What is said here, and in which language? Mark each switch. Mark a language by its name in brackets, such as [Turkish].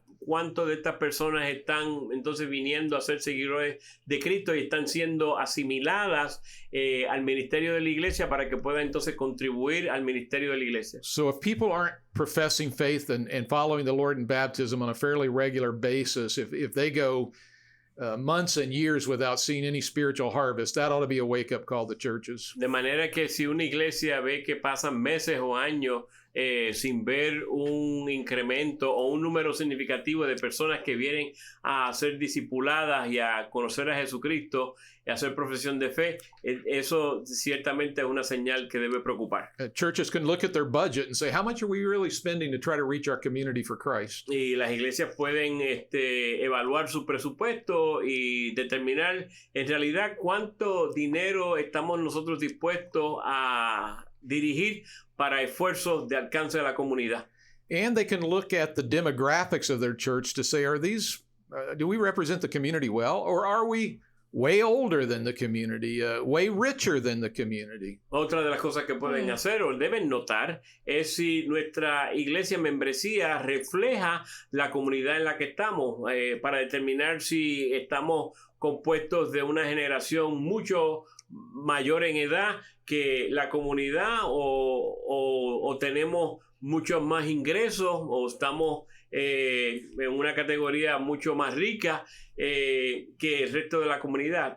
[Spanish] cuántos de estas personas están entonces viniendo a ser seguidores de Cristo y están siendo asimiladas al ministerio de la iglesia para que puedan entonces contribuir al ministerio de la iglesia. [English] So if people aren't professing faith and following the Lord in baptism on a fairly regular basis, if they go months and years without seeing any spiritual harvest, that ought to be a wake-up call to churches. [Spanish] De manera que si una iglesia ve que pasan meses o años sin ver un incremento o un número significativo de personas que vienen a ser discipuladas y a conocer a Jesucristo y a hacer profesión de fe, eso ciertamente es una señal que debe preocupar. [English] Churches can look at their budget and say, how much are we really spending to try to reach our community for Christ? [Spanish] Y las iglesias pueden evaluar su presupuesto y determinar en realidad cuánto dinero estamos nosotros dispuestos a dirigir para esfuerzos de alcance de la comunidad. [English] And they can look at the demographics of their church to say, do we represent the community well, or are we way older than the community, way richer than the community? [Spanish] Otra de las cosas que pueden hacer o deben notar es si nuestra iglesia membresía refleja la comunidad en la que estamos, para determinar si estamos compuestos de una generación mucho mayor en edad que la comunidad o tenemos muchos más ingresos o estamos en una categoría mucho más rica que el resto de la comunidad.